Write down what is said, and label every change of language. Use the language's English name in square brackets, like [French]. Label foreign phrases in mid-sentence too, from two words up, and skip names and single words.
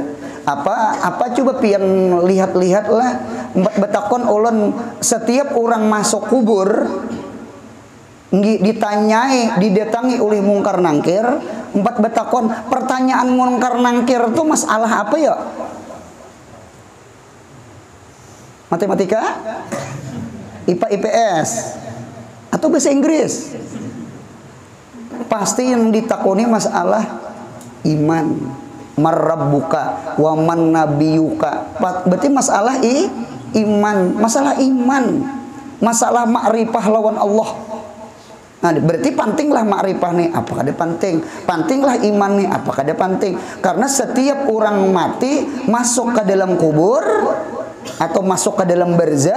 [Banjar] Apa coba pian lihat-lihat lah. Betakon ulun [Indonesian] setiap orang masuk kubur ditanyai, didatangi oleh mungkar nangkir. Betakon pertanyaan mungkar nangkir itu masalah apa ya? Matematika? IPA IPS? Atau bahasa Inggris? Pasti yang ditakoni masalah iman. [Arabic] Marrabbuka wa man nabiyuka. [Indonesian] Berarti masalah iman, masalah iman, masalah makrifah lawan Allah. Nah, berarti pentinglah makrifah nih, apakah ada penting? Pentinglah iman nih, apakah ada penting? Karena setiap orang mati masuk ke dalam kubur atau masuk ke dalam barzah.